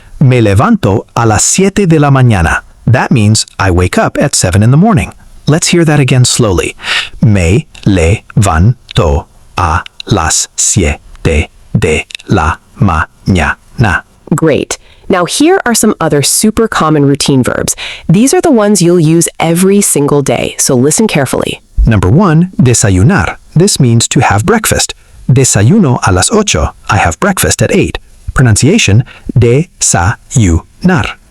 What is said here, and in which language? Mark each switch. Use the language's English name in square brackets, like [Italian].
[Spanish] Me levanto a las siete de la mañana. [English] That means I wake up at 7 in the morning. Let's hear that again slowly. [Spanish] Me levanto a las siete de la mañana. [English] Great. Now here are some other super common routine verbs. These are the ones you'll use every single day, so listen carefully. Number 1, desayunar. This means to have breakfast. [Spanish] Desayuno a las 8. [English] I have breakfast at 8. Pronunciation, desayunar.